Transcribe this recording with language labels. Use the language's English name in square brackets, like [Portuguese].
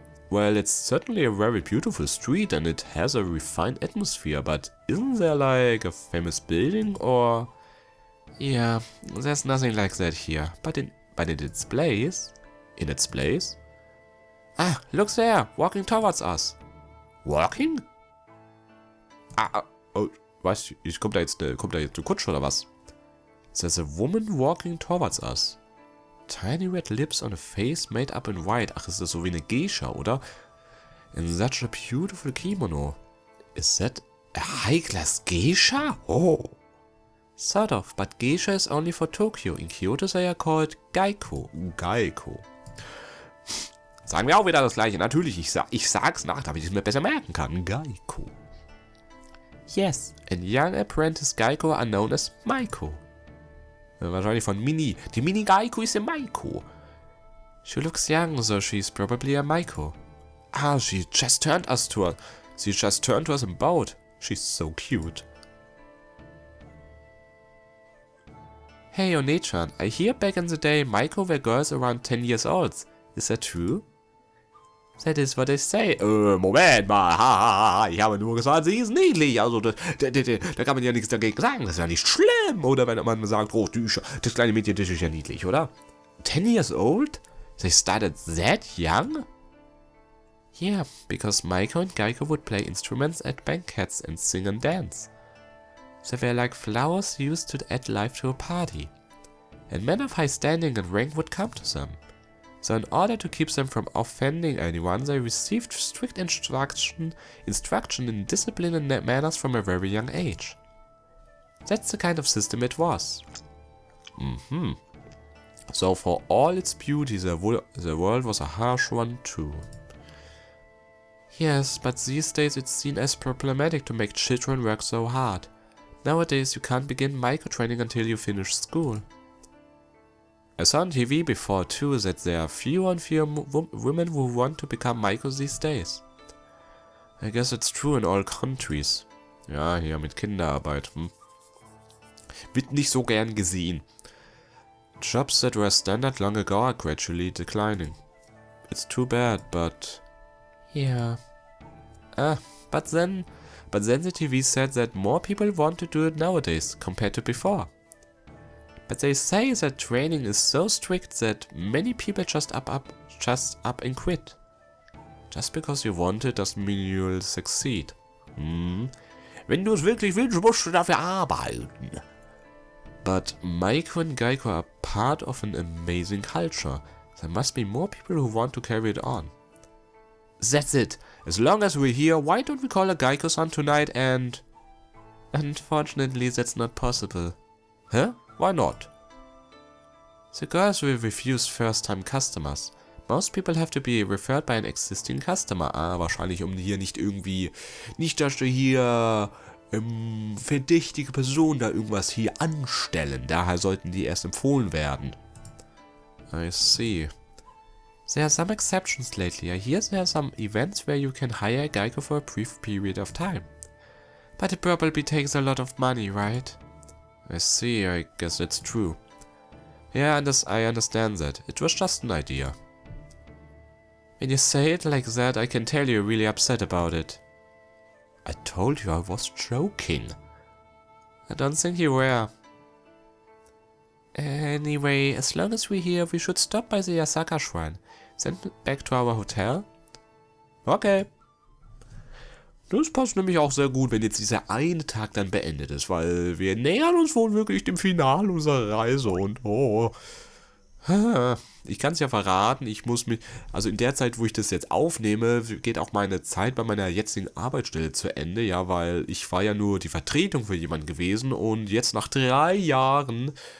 [English] Well, it's certainly a very beautiful street and it has a refined atmosphere, but isn't there like a famous building or... Yeah, there's nothing like that here, but in its place... In its place? Ah, look there, walking towards us. Walking? [German] Oh, was? Kommt da jetzt eine Kutsche oder was? [English] There's a woman walking towards us. Tiny red lips on a face made up in white. [German] Ach, ist das so wie eine Geisha, oder? [English] In such a beautiful kimono. Is that a high-class Geisha? Oh. Sort of, but Geisha is only for Tokyo. In Kyoto they are called Gaiko. [German] Sagen wir auch wieder das gleiche. Natürlich, ich sag's nach, damit ich es mir besser merken kann. [English] Gaiko. Yes, and young apprentice Gaiko are known as Maiko. [German] Wahrscheinlich von Mini. Die Mini Gaiko ist a Maiko. [English] She looks young, so she's probably a Maiko. Ah, she just turned to us in boat. She's so cute. Hey, One-chan, I hear back in the day Maiko were girls around 10 years old. Is that true? That is what they say. [German] Moment mal. Ich habe nur gesagt, sie ist niedlich. Also, da kann man ja nichts dagegen sagen. Das ist ja nicht schlimm. Oder wenn man sagt, oh, das kleine Mädchen, das ist ja niedlich, oder? [English] 10 years old? They started that young? Yeah, because Maiko and Geiko would play instruments at banquets and sing and dance. They were like flowers used to add life to a party. And men of high standing and rank would come to them. So in order to keep them from offending anyone, they received strict instruction in discipline and manners from a very young age. That's the kind of system it was. So for all its beauty, the world was a harsh one too. Yes, but these days it's seen as problematic to make children work so hard. Nowadays you can't begin microtraining until you finish school. I saw on TV before too that there are fewer and fewer women who want to become micros these days. I guess it's true in all countries. [German] Ja, hier mit Kinderarbeit. Wird nicht so gern gesehen. [English] Jobs that were standard long ago are gradually declining. It's too bad, but... Yeah. But then the TV said that more people want to do it nowadays compared to before. But they say that training is so strict that many people just up and quit. Just because you want it doesn't mean you'll succeed. [German] Wenn du es wirklich willst, musst du dafür arbeiten. [English] But Maiko and Geiko are part of an amazing culture. There must be more people who want to carry it on. That's it. As long as we're here, why don't we call a Geiko-san tonight and... Unfortunately, that's not possible. Huh? Why not? The girls will refuse first-time customers. Most people have to be referred by an existing customer. [German] Wahrscheinlich hier nicht irgendwie... Nicht, dass wir hier... verdächtige Personen da irgendwas hier anstellen. Daher sollten die erst empfohlen werden. [English] I see. There are some exceptions lately. I hear there are some events where you can hire a Geiko for a brief period of time. But it probably takes a lot of money, right? I see, I guess that's true. Yeah, I understand that. It was just an idea. When you say it like that, I can tell you're really upset about it. I told you I was joking. I don't think you were. Anyway, as long as we're here, we should stop by the Yasaka Shrine. Then back to our hotel. Okay. [German] Das passt nämlich auch sehr gut, wenn jetzt dieser eine Tag dann beendet ist, weil wir nähern uns wohl wirklich dem Finale unserer Reise und ich kann es ja verraten, ich muss mich, also in der Zeit, wo ich das jetzt aufnehme, geht auch meine Zeit bei meiner jetzigen Arbeitsstelle zu Ende, ja, weil ich war ja nur die Vertretung für jemanden gewesen und jetzt nach 3 Jahren,